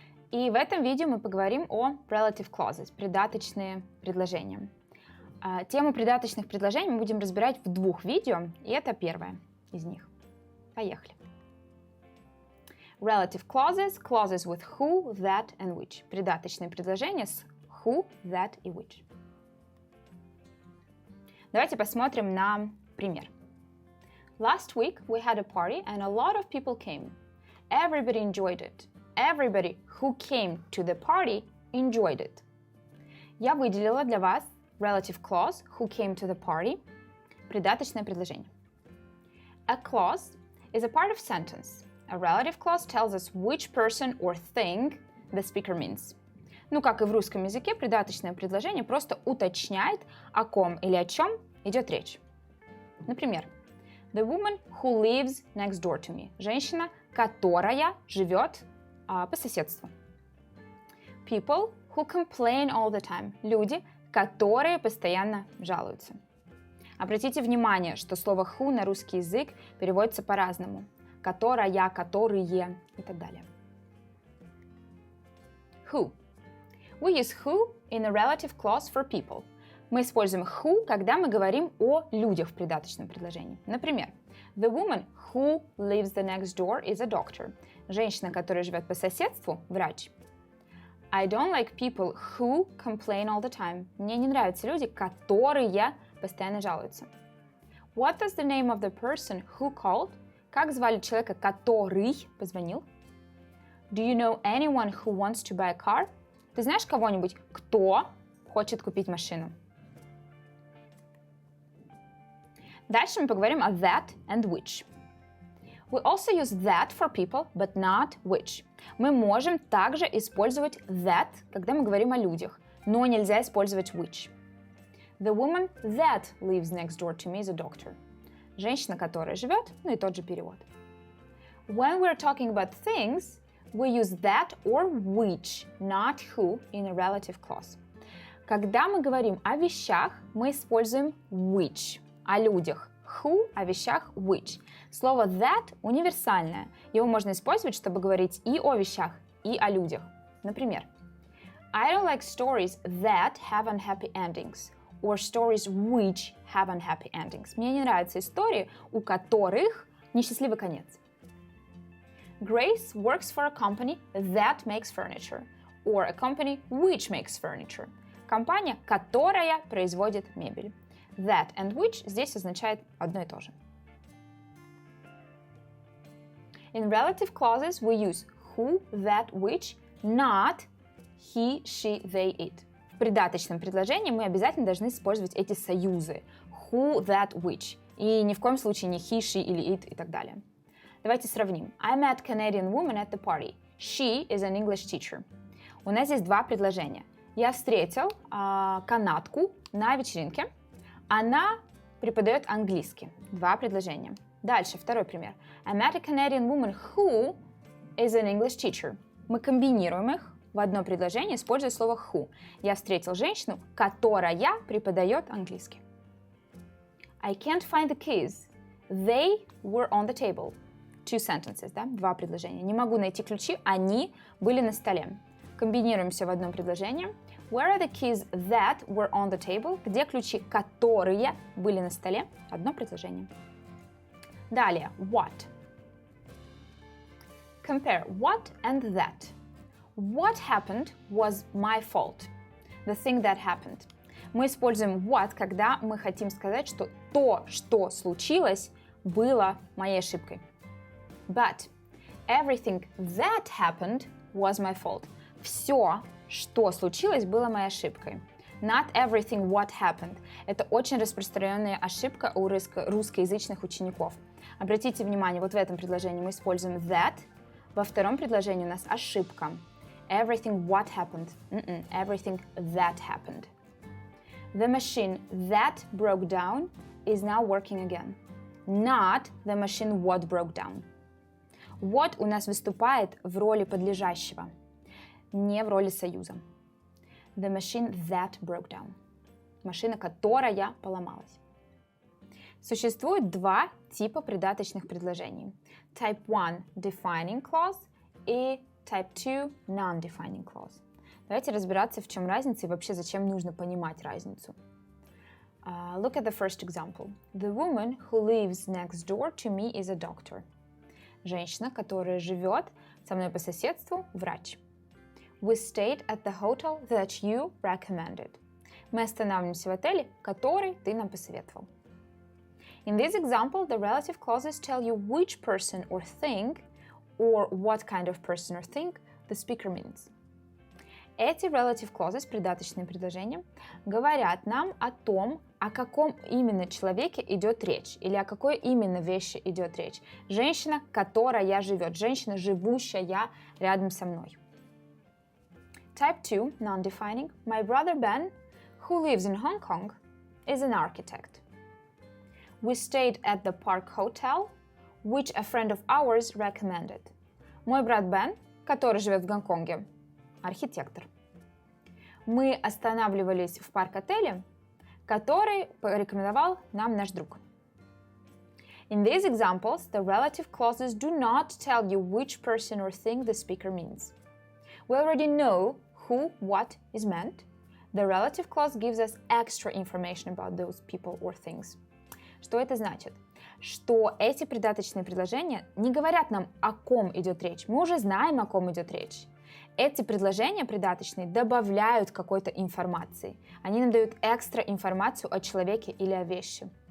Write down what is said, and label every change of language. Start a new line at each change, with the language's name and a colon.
Russian: И в этом видео мы поговорим о relative clauses, придаточные предложения. Тему придаточных предложений мы будем разбирать в двух видео, и это первое из них. Поехали!
English: Relative clauses, clauses with who, that and which.
Russian: Придаточные предложения с who, that и which. Давайте посмотрим на пример.
English: Last week we had a party and a lot of people came. Everybody enjoyed it. Everybody who came to the party enjoyed it.
Russian: Я выделила для вас relative clause
English: who came to the party,
Russian: придаточное предложение.
English: A clause is a part of sentence. A relative clause tells us which person or thing the speaker means.
Russian: Ну, как и в русском языке, придаточное предложение просто уточняет, о ком или о чем идет речь. Например,
English: the woman who lives next door to me.
Russian: Женщина, которая живет по соседству.
English: People who complain all the time.
Russian: Люди, которые постоянно жалуются. Обратите внимание, что слово who на русский язык переводится по-разному. Которая, которые и так далее.
English: Who. We use who in a relative clause for people.
Russian: Мы используем who, когда мы говорим о людях в придаточном предложении. Например,
English: the woman who lives the next door is a doctor.
Russian: Женщина, которая живет по соседству, врач.
English: I don't like people who complain all the time.
Russian: Мне не нравятся люди, которые постоянно жалуются.
English: What is the name of the person who called?
Russian: Как звали человека, который позвонил?
English: Do you know anyone who wants to buy a car?
Russian: Ты знаешь кого-нибудь, кто хочет купить машину? Дальше мы поговорим о that and which.
English: We also use that for people, but not which.
Russian: Мы можем также использовать that, когда мы говорим о людях, но нельзя использовать which.
English: The woman that lives next door to me is a doctor.
Russian: Женщина, которая живет, ну и тот же перевод.
English: When we're talking about things, we use that or which, not who, in a relative clause.
Russian: Когда мы говорим о вещах, мы используем which, о людях. Who, о вещах which. Слово that универсальное. Его можно использовать, чтобы говорить и о вещах, и о людях. Например,
English: I don't like stories that have unhappy endings. Or stories which have unhappy endings.
Russian: Мне не нравятся истории, у которых несчастливый конец.
English: Grace works for a company that makes furniture. Or a company which makes furniture.
Russian: Компания, которая производит мебель.
English: That and which
Russian: здесь означает одно и то же.
English: In relative clauses we use who, that, which, not he, she, they, it.
Russian: В придаточном предложении мы обязательно должны использовать эти союзы.
English: Who, that, which.
Russian: И ни в коем случае не he, she или it и так далее. Давайте сравним.
English: I met Canadian woman at the party. She is an English teacher.
Russian: У нас здесь два предложения. Я встретил канадку на вечеринке. Она преподает английский. Два предложения. Дальше, второй пример.
English: I met a Canadian woman who is an English teacher.
Russian: Мы комбинируем их в одно предложение, используя слово who. Я встретил женщину, которая преподает английский.
English: I can't find the keys. They were on the table. Two sentences,
Russian: да? Два предложения. Не могу найти ключи, они были на столе. Комбинируемся в одном предложении.
English: Where are the keys that were on the table?
Russian: Где ключи, которые были на столе? Одно предложение. Далее, what.
English: Compare what and that. What happened was my fault. The thing that happened.
Russian: Мы используем what, когда мы хотим сказать, что то, что случилось, было моей ошибкой.
English: But everything that happened was my fault.
Russian: Все, что случилось, было моей ошибкой.
English: Not everything what happened.
Russian: Это очень распространенная ошибка у русскоязычных учеников. Обратите внимание, вот в этом предложении мы используем that. Во втором предложении у нас ошибка.
English: Everything what happened. Everything that happened. The machine that broke down is now working again. Not the machine what broke down.
Russian: What у нас выступает в роли подлежащего, не в роли союза.
English: The machine that broke down.
Russian: Машина, которая поломалась. Существует два типа придаточных предложений.
English: Type 1 – defining clause и Type 2 – non-defining clause.
Russian: Давайте разбираться, в чем разница и вообще зачем нужно понимать разницу.
English: Look at the first example. The woman who lives next door to me is a doctor.
Russian: Женщина, которая живет со мной по соседству, врач.
English: We stayed at the hotel that you recommended.
Russian: Мы останавливаемся в отеле, который ты нам посоветовал.
English: In this example, the relative clauses tell you which person or thing or what kind of person or thing the speaker means.
Russian: Эти relative clauses, придаточные предложения, говорят нам о том, о каком именно человеке идет речь, или о какой именно вещи идет речь. Женщина, которая живет, женщина, живущая рядом со мной.
English: Type 2, non-defining. My brother Ben, who lives in Hong Kong, is an architect. We stayed at the Park Hotel, which a friend of ours recommended.
Russian: Мой брат Бен, который живет в Гонконге, архитектор. Мы останавливались в парк-отеле, который порекомендовал нам наш друг.
English: In these examples, the relative clauses do not tell you which person or thing the speaker means. We already know who, what is meant. The relative clause gives us extra information about those people or things.
Russian: Что это значит? Что эти придаточные предложения не говорят нам, о ком идет речь. Мы уже знаем, о ком идет речь. Эти предложения придаточные добавляют какой-то информации. Они нам дают экстра информацию о человеке или о вещи.